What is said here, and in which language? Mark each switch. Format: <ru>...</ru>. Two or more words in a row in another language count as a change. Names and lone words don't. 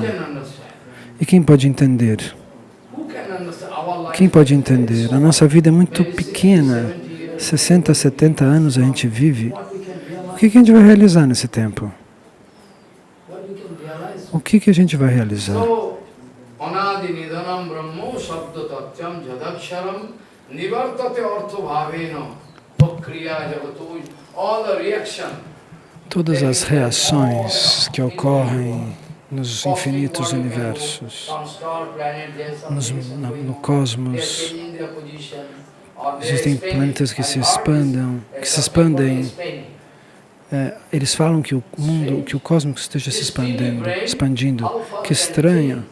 <pt>E quem pode entender? Quem pode entender? A nossa vida é muito pequena. 60, 70 anos a gente vive. O que a gente vai realizar nesse tempo? O que a gente vai realizar?</pt> <sa>Anadinidhanam Brahmo Sabda Tatyam Jadaksharam Nivartate Artha Bhavena Pakriya Jagatu.</sa> <en>All the reaction.</en> <pt>Todas as reações que ocorrem nos infinitos universos, no cosmos, existem planetas que se expandem. Eles falam que o mundo, que o cosmos esteja se expandindo.</pt>